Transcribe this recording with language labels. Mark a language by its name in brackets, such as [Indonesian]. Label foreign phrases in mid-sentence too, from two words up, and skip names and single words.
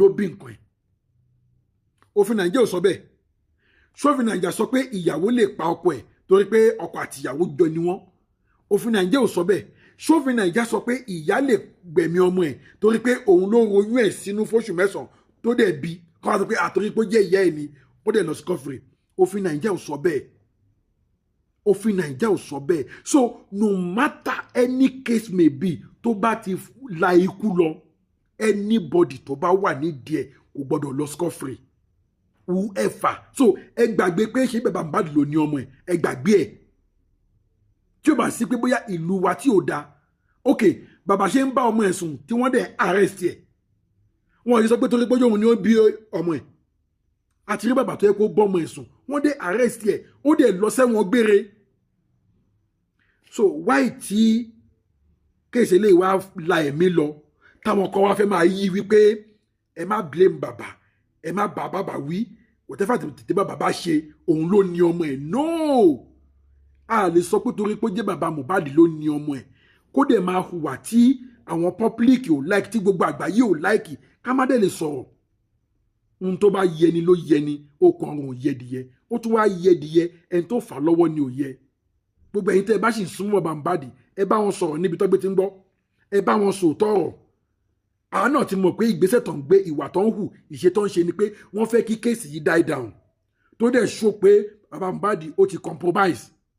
[Yoruba] ló bí nǹkan ẹ̀ òfin Nàìjà ò sọ bẹ́ẹ̀ ṣófin Nàìjà sọ pé ìyàwó lè pa ọkọ ẹ̀ torí pé ọkọ àti ìyàwó jọ ni wọ́n òfin Nàìjà ò sọ bẹ́ẹ̀ ṣófin Nàìjà sọ pé ìyá lè gbẹ̀mí ọmọ ẹ̀ torí pé òun ló royún ẹ̀ sínú fóṣù 9 tó dẹ̀ bí kọ́ àti pé àtòrí pé ó jẹ́ ìyá ẹ̀ ni ó dẹ̀ lọ scot-free òfin Nàìjà ò sọ bẹ́ẹ̀ [English] so no matter any case may be [Yoruba] tó bá ti la ikú lọ anybody tó bá wà nídìí ẹ̀ kò gbọ́dọ̀ lọ [English] scot-free whoever so [Yoruba] ẹ gbàgbé pé ṣé bàbá Mohbad ló ní ọmọ ẹ gbàgbé ẹ tí ó bá sí pé bóyá ìlú wa tí ò dáa ok bàbá ṣe ń bá ọmọ ẹ sùn tí wọ́n dẹ̀ arrest ẹ wọ́n yìí sọ pé torí pé òun ni ó bí ọmọ ẹ àti rí bàbá tó yẹ kó bọ́ ọmọ ẹ sùn wọ́n dẹ̀ arrest ẹ ó dẹ̀ lọ sẹ́wọ̀n gbére [English] so why [Yoruba] tí kéèsì lè wá la ẹ̀mí lọ táwọn kan wá fẹ́ máa yí wípé ẹ má blame bàbá ẹ má bá bàbá wí whatever tètè bàbá ṣe òun ló ní ọmọ ẹ no a lè sọ pé torí pé ó jẹ́ bàbá Mohbad ló ní ọmọ ẹ kó dẹ̀ máa hùwà tí àwọn public ò like tí gbogbo àgbáyé ò like ká má dẹ̀ lè sọ̀rọ̀ ohun tó bá yẹni ló yẹni ó kàn ọrùn yẹdìyẹ ó tún wá yẹdìyẹ ẹni tó fà lọ́wọ́ ni ò yẹ gbogbo ẹ̀yin tẹ́ ẹ bá sì súnmọ́ bàbá Mohbad ẹ bá wọn sọ̀rọ̀ níbi tó gbé ti ń gbọ́ ẹ bá wọn sòótọ́ ọ̀rọ̀ àwọn náà ti mọ̀ pé ìgbésẹ̀ tó ń gbé ìwà tó ń hù ìṣe tó ń ṣe ni pé wọ́n fẹ́ kí kéèsì yìí [English] die down [Yoruba] tó dẹ̀ ṣó pé bàbá Mohbad ó ti compromise